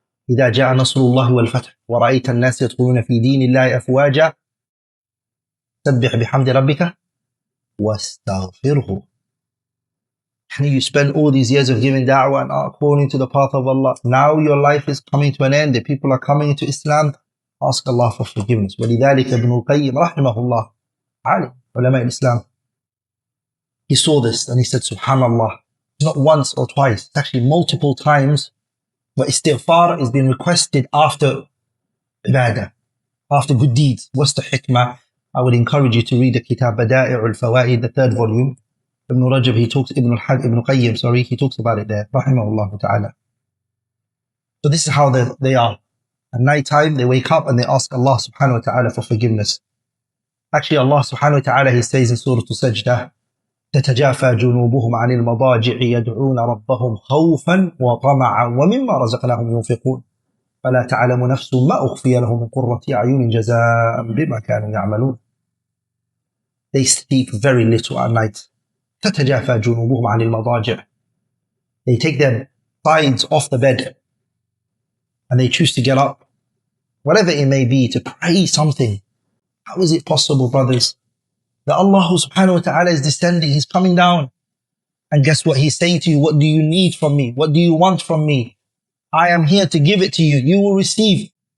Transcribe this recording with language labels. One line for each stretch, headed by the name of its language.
Arabic: إِذَا جَاءَ نَصْرُ اللَّهِ وَالْفَتْحُ وَرَأَيْتَ النَّاسَ يَدْخُلُونَ فِي دِينِ اللَّهِ أَفْوَاجًا سَبِّحْ بِحَمْدِ رَبِّكَ وَاسْتَغْفِرْهُ.
English: And you spend all these years of giving da'wah and according to the path of Allah. Now your life is coming to an end. The people are coming into Islam. Ask Allah for forgiveness.
Arabic: وَلِذَلِكَ ابْنُ الْقَيِّمِ رَحِمَهُ اللَّهِ عَلِمْ عُلَمَاءِ Islam.
English: He saw this and he said, Subhanallah. Not once or twice. It's actually multiple times. But istighfar is being requested after ibadah, after good deeds. What's the hikmah? I would encourage you to read the kitab Bada'i'ul Fawaid, the third volume. Ibn Rajab, Ibn Qayyim, he talks about it there. Rahimahullah ta'ala. So this is how they are. At night time, they wake up and they ask Allah subhanahu wa ta'ala for forgiveness. Actually, Allah subhanahu wa ta'ala, He says in Surah Sajdah,
Arabic: تتجافى جنوبهم عن المضاجع يدعون ربهم خوفا وطمعا ومما رزقناهم ينفقون فلا تعلم نفس ما أخفي لهم من قرة أعين جزاء بما كانوا يعملون.
English: They sleep very little at night.
Arabic: تتجافى جنوبهم عن المضاجع.
English: They take their sides off the bed and they choose to get up, whatever it may be, to pray something. How is it possible, brothers, that Allah subhanahu wa ta'ala is descending, He's coming down, And guess what? He's saying to you, what do you need from me? What do you want from me? I am here to give it to you. You will receive.